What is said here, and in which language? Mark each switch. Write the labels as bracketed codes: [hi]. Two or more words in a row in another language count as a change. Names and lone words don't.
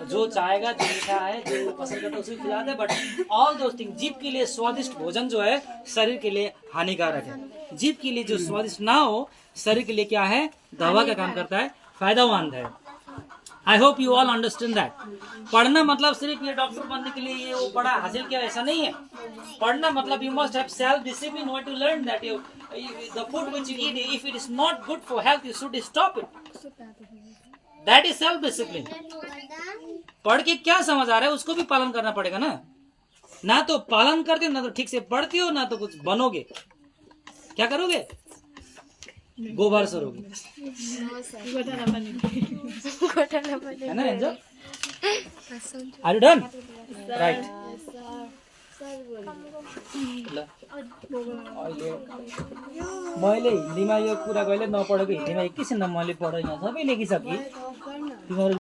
[hi] जो चाहेगा, जो मीठा है, जो पसंद करता है उसे खिला दे, [en] but all those thing, [hi] जीभ के लिए स्वादिष्ट भोजन जो है शरीर के लिए हानिकारक है। जीभ के लिए जो स्वादिष्ट ना हो, शरीर के लिए क्या है? दवा का काम करता है, फायदेमंद है। [en] I hope you all understand that. [hi] पढ़ना मतलब सिर्फ ये डॉक्टर बनने के लिए ये वो पढ़ा हासिल किया, ऐसा नहीं है। पढ़ना मतलब [en] you must have self discipline, what to learn that you the food which you eat, if it is not good for health, you should stop it. that is self discipline. [hi] पढ़ के क्या समझ आ रहा है उसको भी पालन करना पड़ेगा ना। ना तो पालन करते हो, ना तो ठीक से पढ़ती हो, ना तो कुछ बनोगे। क्या करोगे? गोबर सरोगे, है ना एंजल? [en] are you done? right. [ne] मैले हिन्दीमा यो कुरा कहिले नपढेको, हिन्दीमा एकैछिनमा मैले पढेँ, यहाँ सबै लेखिसकेँ। तिमीहरू